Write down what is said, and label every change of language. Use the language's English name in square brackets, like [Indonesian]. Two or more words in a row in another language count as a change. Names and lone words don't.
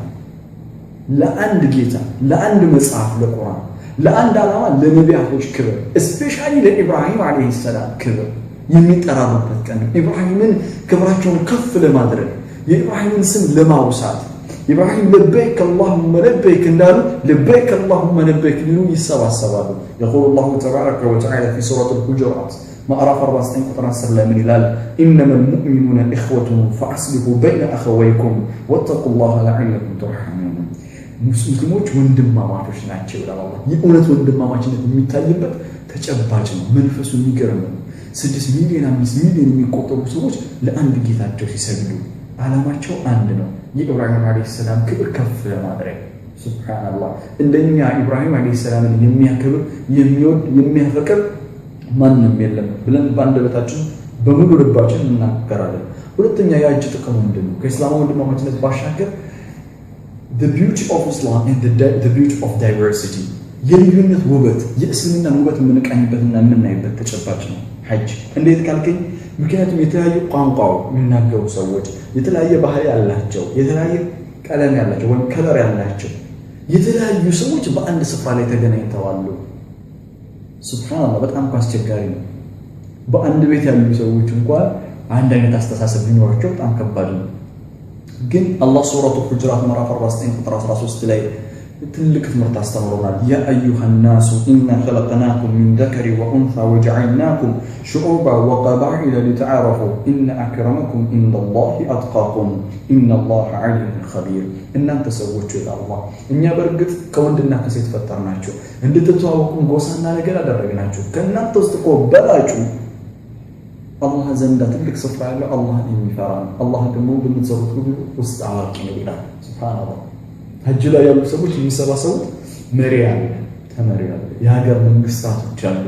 [Amharic] ለአንድ መጽሐፍ ለቁርአን ለአንድ ዓላማ ለነቢያቶች ክብር እስፔሻሊ ለኢብራሂም [Arabic] عليه السلام [Amharic] ክብር የሚጠራሩበት ቀን ኢብራሂምን ክብራቸውን ከፍ ለማድረግ የኢብራሂምን ስም ለማውሳት ኢብራሂም [Arabic] لبيك اللهم لبيك [Amharic] እንዳሉ [Arabic] لبيك اللهم لبيك [Amharic] ሊሉ ይሰባሰባሉ [Arabic] يقول الله تبارك وتعالى في سورة الحجرات معرف [Amharic] 49 ቁጥር 10 ላይ ምን ይላል [Arabic] انما المؤمنون اخوة فاصلحوا بين اخويكم واتقوا الله لعلكم ترحمون [Amharic] ሙስሊሞች ወንድማማቾች ናቸው ይላል አላህ የእውነት ወንድማማችነት የሚታይበት ተጨባጭ ነው መንፈሱ የሚገርም ነው 6 ሚሊዮን 5 ሚሊዮን የሚቆጠሩ ሰዎች ለአንድ ጌታቸው ሲሰግዱ ዓላማቸው አንድ ነው የኢብራሂም [Arabic] عليه السلام [Amharic] ክብር ከፍ ለማድረግ ሱብሃንአላህ እንደኛ ኢብራሂም [Arabic] عليه السلام [Amharic] የሚያከብር የሚወድ የሚያፈቅር ማንንም የለም ብለን ባንደበታችን በሙሉ ልባችን እናገራለን ሁለተኛ የሐጅ ጥቅሙ ምንድነው ከእስላም ወንድማማችነት ባሻገር [English] the beauty of Islam and the beauty of diversity [Amharic] የልዩነት ውበት የእስልምና ውበት የምንቃኝበትና የምናይበት ተጨባጭ ነው ሐጅ እንዴት ካልከኝ ምክንያቱም የተለያዩ ቋንቋው የሚናገሩ ሰዎች የተለያየ ባህል ያላቸው የተለያየ ቀለም ያላቸው ወይ ከለር ያላቸው የተለያዩ ሰዎች በአንድ ስፍራ ላይ ተገናኝተዋል ሱብሃንአላህ በጣም አስቸጋሪ ነው በአንድ ቤት ያሉ ሰዎች እንኳን አንድ አይነት አስተሳሰብ ቢኖራቸው በጣም ከባድ ነው ግን አላህ ሱረቱ ሁጁራት ምዕራፍ 49 ቁጥር 13 ላይ ትልቅ ትምህርት አስተምሮናል [Arabic] يا أيها الناس إنا خلقناكم من ذكر وأنثى وجعلناكم شعوبا وقبائل لتعارفوا إن أكرمكم عند الله أتقاكم إن الله عليم خبير [Amharic] እናንተ ሰዎች ይላልአላህ እኛ በርግጥ ከወንድና ከሴት ፈጠርናችሁ እንድትተዋወቁ ጎሳና ነገር አደረግናችሁ ከእናንተ ውስጥ በላጩ አላህ ዘንድ ትልቅ ስፍራ ያለው አላህን የሚፈራ አላህ ደግሞ በሚሰሩት ሁሉ ውስጥ አዋቂ ነው ይላል ሱብሃንአላህ ሐጅ ላይ ያሉ ሰዎች የሚሰባሰቡት መሪ አለ ተመሪ አለ የሀገር መንግስታቶች አሉ